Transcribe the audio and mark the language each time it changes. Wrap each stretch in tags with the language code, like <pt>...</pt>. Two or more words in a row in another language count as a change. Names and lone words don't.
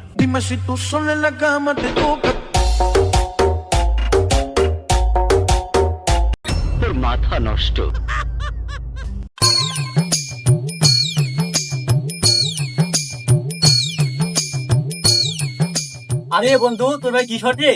<es>Dime si tú sola en la cama te toca.</es> <bn>তোর মাথা নষ্ট। আরে বন্ধু, তোর ভাই কি শট রে?</bn>